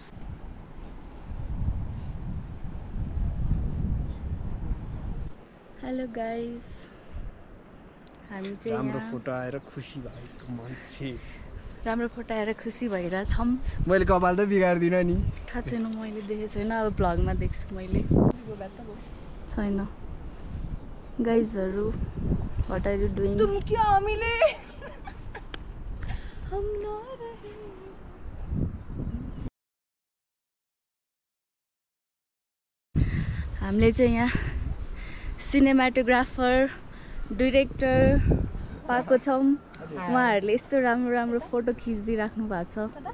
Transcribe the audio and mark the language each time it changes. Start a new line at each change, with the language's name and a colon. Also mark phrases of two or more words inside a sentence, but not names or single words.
English: hello guys,
Nepali: हामी चाहिँ राम्रो फोटो आएर खुसी भएको मान्छे। राम्रो फोटो आएर खुसी भइरहेछौँ। मैले कपाल त बिगार्दिनँ नि। थाहा छैन, मैले देखेको छैन। अब भ्लगमा देख्छु मैले। छैन गाइजहरू।
English: What are you doing?
Hindi: तुम क्या मिले हम ना रहे।
Nepali: हामीले चाहिँ यहाँ सिनेमाटोग्राफर, डिरेक्टर पाएको छौँ। उहाँहरूले यस्तो राम्रो राम्रो फोटो खिचिदिइराख्नु भएको छ।